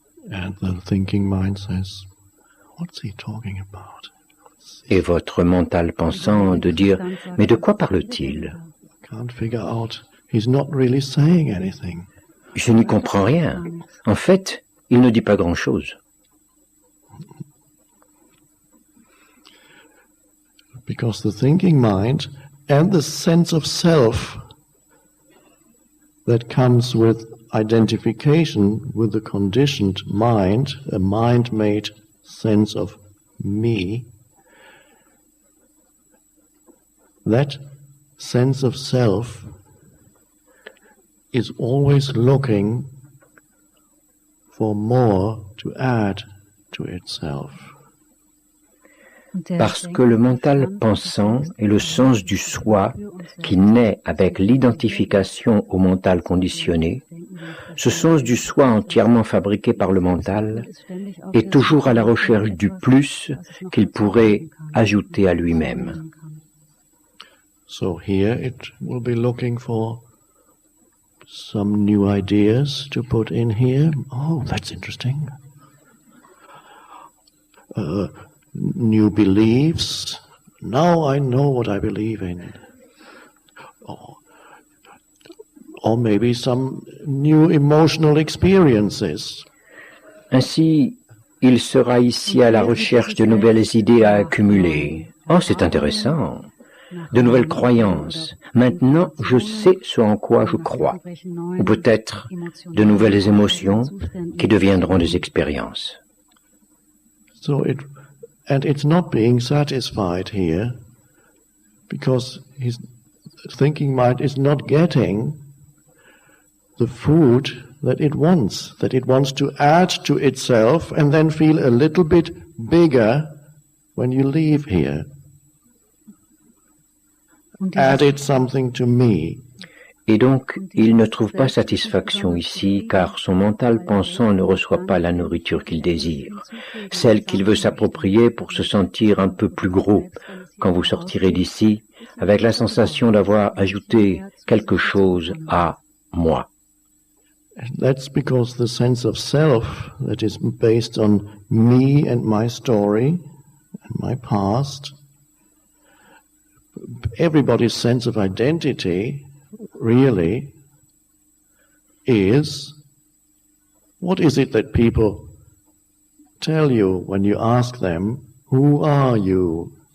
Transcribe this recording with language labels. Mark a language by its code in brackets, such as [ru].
[en] And the thinking mind says, "What's he talking about?" [fr] Et votre mental pensant de dire « Mais de quoi parle-t-il » [en] Can't figure out. He's not really saying anything. [fr] Je n'y comprends rien. En fait, il ne dit pas grand-chose. [en] Because the thinking mind and the sense of self that comes with identification with the conditioned mind, a mind-made sense of me, that sense of self is always looking for more to add to itself. [fr] Parce que le mental pensant est le sens du soi qui naît avec l'identification au mental conditionné, ce sens du soi entièrement fabriqué par le mental est toujours à la recherche du plus qu'il pourrait ajouter à lui-même. [en] So here it will be looking for some new ideas to put in here. Oh, that's interesting. New beliefs. Now I know what I believe in. Or maybe some new emotional experiences. [fr] Ainsi, il sera ici à la recherche de nouvelles idées à accumuler. Oh, c'est intéressant. De nouvelles croyances. Maintenant, je sais ce en quoi je crois. Ou peut-être de nouvelles émotions qui deviendront des expériences. [en] And it's not being satisfied here because his thinking mind is not getting the food that it wants to add to itself and then feel a little bit bigger when you leave here. Added something to me. [fr] Et donc, il ne trouve pas satisfaction ici, car son mental pensant ne reçoit pas la nourriture qu'il désire, celle qu'il veut s'approprier pour se sentir un peu plus gros quand vous sortirez d'ici, avec la sensation d'avoir ajouté quelque chose à moi. [en] That's because the sense of self that is based on me and my story and my past, everybody's sense of identity really is, what is it that people tell you when you ask them, who are you?